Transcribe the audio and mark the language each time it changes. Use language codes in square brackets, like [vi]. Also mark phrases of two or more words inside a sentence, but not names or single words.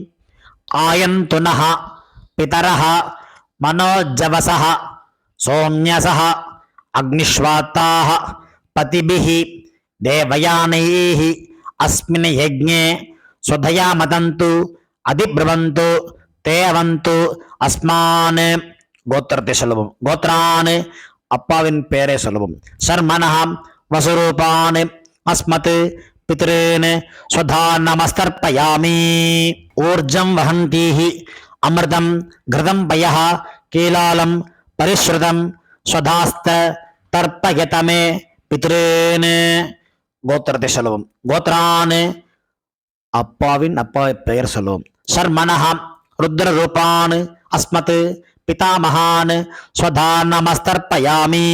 [sa] आयन्तुनः पितरः मनोजवसः सोम्यासः अग्निष्वात्ताः पथिभिः देवयानैः अस्मिन् यज्ञे स्वधया मदन्तु अधिब्रुवन्तु तेऽवन्तु अस्मान्. [ta] கோத்திரத்தை சொல்லவும். கோத்ரான் அப்பாவின் பெயரை சொல்லவும். [sa] शर्मणः वसुरूपान् अस्मत् पितॄन् स्वधानमस्तर्पयामि. ऊर्जं वहन्तीः अमृतं घृतं पयः कीलालं परिस्रुतम् स्वधास्थ तर्पयतमे पितॄन्. [ta] கோத்திரத்தை சொல்லவும். கோத்ரான் அப்பாவின் அப்பா பெயர் சொல்லவும். [sa] शर्मणः रुद्ररूपान् अस्मत् पितामहान् स्वधानमस्तर्पयामि.